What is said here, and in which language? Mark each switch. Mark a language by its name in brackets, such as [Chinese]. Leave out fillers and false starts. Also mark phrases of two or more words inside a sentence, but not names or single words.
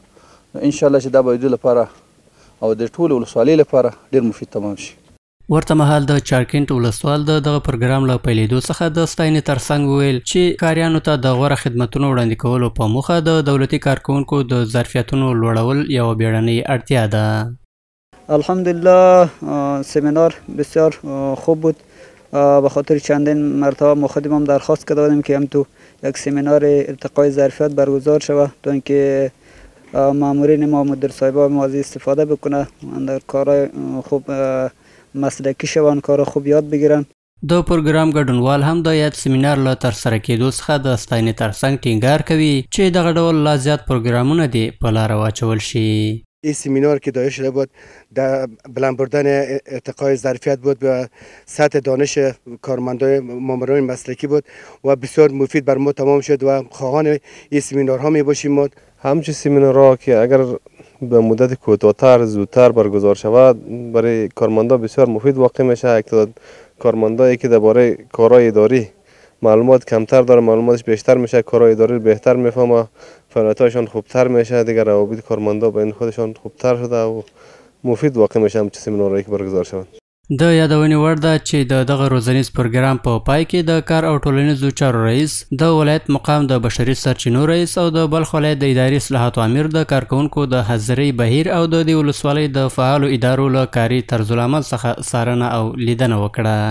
[Arabic] ان شاء الله [Pashto] چې دا به د لپاره او د ټول ولسوالۍ لپاره ډیر مفید تمام شي. ورته مهال د چارکند ولسوال دغه پروګرام له پیلېدو څخه د ستاینې ترڅنګ وویل چې کاریانو ته د غوره خدمتونو وړاندې کولو په موخه د دولتي کارکوونکو د ظرفیتونو لوړول یوه بیړنۍ اړتیا ده. [Persian] الحمدلله سمینار بسیار خوب بود. به خاطر چندین مرتبه ما خودم هم درخواست کرده بودیم که هم تو یک سمینار ارتقای ظرفیت برگزار شود تا اینکه مامورین ما مدیر صاحبا ما از استفاده بکنه در کارهای خوب مسلکی شوند، کار خوب یاد بگیرن. [Pashto] د پروګرام ګډونوال هم د یاد سیمینار له ترسره کېدو څخه د ستاینې ترڅنګ ټینګار کوي چې دغه ډول لا زیات پروګرامونه دې په لاره واچول شي. [Persian] این سمینار که دایر شده بود در بلند بردن ارتقای ظرفیت بود و سطح دانش کارمندان ماموران مسلکی بود و بسیار مفید بر ما تمام شد و خواهان این سمینارها می باشیم. ما همچنین سمینارها که اگر به مدت کوتاه‌تر زودتر برگزار شود برای کارمندان بسیار مفید واقع میشه. یک کارمندایی که درباره کارهای اداری معلومات کمتر داره معلوماتش بیشتر میشه، کارهای اداری بهتر میفهمه، فعالیتاشون خوبتر میشه، دیگر روابط کارمندا بین خودشون خوبتر شده و مفید واقع میشه همچین سمینارهایی که برگزار شود. [Pashto] د یادونې وړ ده چې دغه روزنیز پروګرام په پای کې د کار او ټولنیزو چارو رئیس، د ولایت مقام د بشري سرچینو رئیس او د بلخ ولایت د اداري اصلاحاتو امیر د کارکوونکو د حاضرۍ بهیر او د دې ولسوالۍ د فعالو ادارو له کاري طرزالعمل څخه څارنه او لیدنه وکړه.